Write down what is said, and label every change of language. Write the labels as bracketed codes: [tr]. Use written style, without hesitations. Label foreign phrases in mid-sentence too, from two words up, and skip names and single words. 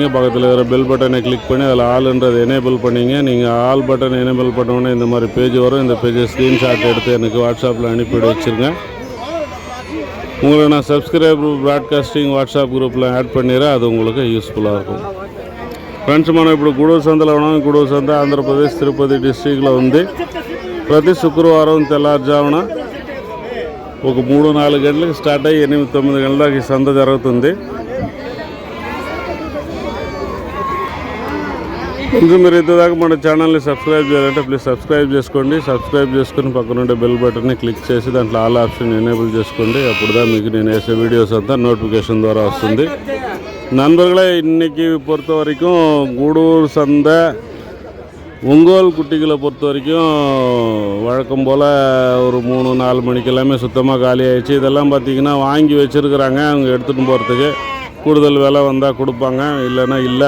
[ta] பக்கத்தில் இருக்கிற [en] bell button [ta] கிளிக் பண்ணி அதில் ஆல்ன்றதை எனேபிள் பண்ணிங்க. நீங்கள் [en] all button enable [ta] பண்ணோன்னே இந்த மாதிரி பேஜ் வரும். இந்த பேஜை ஸ்க்ரீன்ஷாட் எடுத்து எனக்கு வாட்ஸ்அப்பில் அனுப்பிவிட வச்சுருங்க. உங்களை நான் [en] subscriber broadcasting WhatsApp group add [ta] பண்ணிடுறேன். அது உங்களுக்கு யூஸ்ஃபுல்லாக இருக்கும். ஃப்ரெண்ட்ஸ், [te] మనం ఇప్పుడు గూడూరు సంతలో ఉన్నాం. గూడూరు సంత ఆంధ్రప్రదేశ్ తిరుపతి డిస్ట్రిక్ట్లో ఉంది. ప్రతి శుక్రవారం తెల్లారుజామున ఒక 3-4 గంటలకు స్టార్ట్ అయ్యి 8-9 గంటల దాకా ఈ సంత జరుగుతుంది. ఇంకా మీరు ఇంతదాకా మన ఛానల్ని సబ్స్క్రైబ్ చేయాలంటే [en] please subscribe [te] చేసుకోండి. సబ్స్క్రైబ్ చేసుకుని పక్కన ఉండే [en] bell button [te] క్లిక్ చేసి దాంట్లో [en] all option enable [te] చేసుకోండి. అప్పుడుదా మీకు నేను వేసే వీడియోస్ అంతా నోటిఫికేషన్ ద్వారా వస్తుంది. [ta] நண்பர்களே, இன்றைக்கி பொறுத்த வரைக்கும் கூடூர் சந்தை ஒங்கோல் குட்டிகளை பொறுத்த வரைக்கும் வழக்கம் போல் ஒரு 3-4 மணிக்கு எல்லாமே சுத்தமாக காலி ஆகிடுச்சு. இதெல்லாம் பார்த்திங்கன்னா வாங்கி வச்சுருக்குறாங்க. அவங்க எடுத்துகிட்டு போகிறதுக்கு கூடுதல் விலை வந்தால் கொடுப்பாங்க, இல்லைன்னா இல்லை.